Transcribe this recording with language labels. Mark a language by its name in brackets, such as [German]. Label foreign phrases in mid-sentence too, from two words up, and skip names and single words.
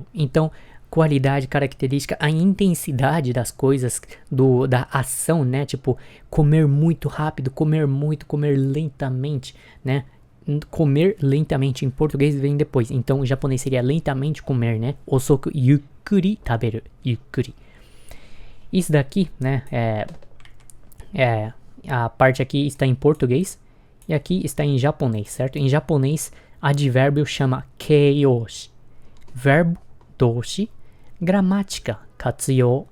[Portuguese] Então, qualidade, característica, a intensidade das coisas, da ação, né? Tipo, comer muito rápido, comer muito, comer lentamente, né? Comer lentamente em português vem depois. Então, em japonês seria lentamente comer, né? [Japanese] 遅くゆっくり食べる. [Portuguese] Yukuri. Isso daqui, né? A parte aqui está em português e aqui está em japonês, certo? Em japonês, advérbio chama keiyoshi. Verbo, doshi. Gramática, katsuyo.